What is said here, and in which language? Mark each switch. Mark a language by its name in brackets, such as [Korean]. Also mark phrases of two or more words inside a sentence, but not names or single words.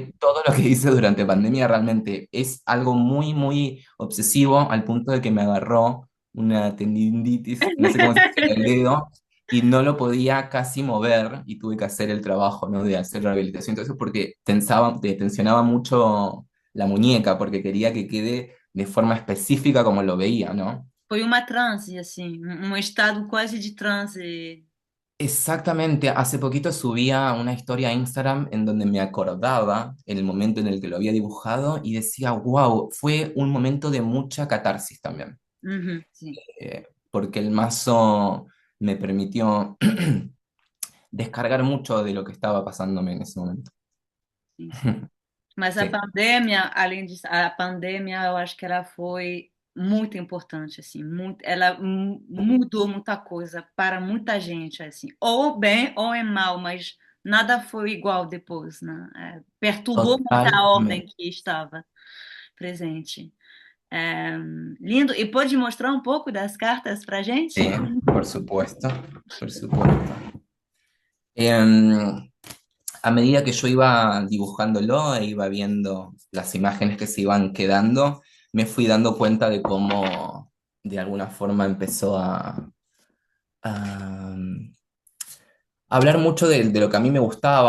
[Spanish] Fue todo lo que hice durante pandemia. Realmente es algo muy, muy obsesivo al punto de que me agarró una tendinitis, no sé cómo se dice, en el dedo, y no lo podía casi mover y tuve que hacer el trabajo, ¿no? De hacer rehabilitación. Entonces, porque tensionaba mucho la muñeca, porque quería que quede de forma específica como lo veía, ¿no? [Portuguese] Foi uma transe, assim, estado quase de transe. [Spanish] Exactamente, hace poquito subía una historia a Instagram en donde me acordaba el momento en el que lo había dibujado y decía, wow, fue un momento de mucha catarsis también, [Portuguese] Uhum, sim, [Spanish] porque el mazo me permitió descargar mucho de lo que estaba pasándome en esse momento. [Portuguese] sim, sim. Mas a [Spanish] Sí, [Portuguese] pandemia, além disso, a pandemia, eu acho que ela foi muito importante, assim, muito, ela mudou muita coisa para muita gente, assim, ou bem ou é mal, mas nada foi igual depois, né? Perturbou muito a ordem totalmente. que estava presente. É, lindo. E pode mostrar um pouco das cartas para gente? [Spanish] Sí, por supuesto, por supuesto. Em, a medida que yo iba dibujándolo e iba viendo las imágenes que se iban quedando, me fui dando cuenta de cómo de alguna forma empezó a hablar mucho de lo que a mí me gustaba.